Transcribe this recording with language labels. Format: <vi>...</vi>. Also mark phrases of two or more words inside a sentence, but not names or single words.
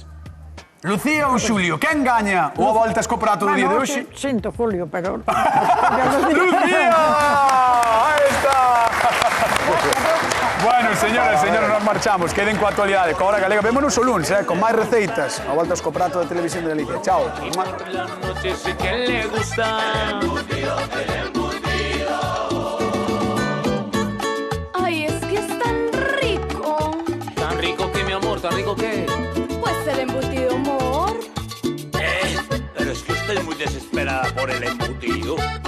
<gl>Lucía ou Xulio, quen gaña o a voltas co prato do día de hoxe? Sinto, Julio, pero...</gl> <es>¡Lucía! Ahí está.</es> <gl>Bueno,</gl> <es>señores, nos marchamos.</es> <gl>Queden coa actualidade, coa hora galega. Vémonos o lunes, con máis receitas. A voltas co prato da televisión de Galicia. Chao.</gl> <es>Por la noche sé que le gusta. Ay, es que es tan Puerto Rico qué? Pues el embutido, amor. Pero es que usted es muy desesperada por el embutido.</es>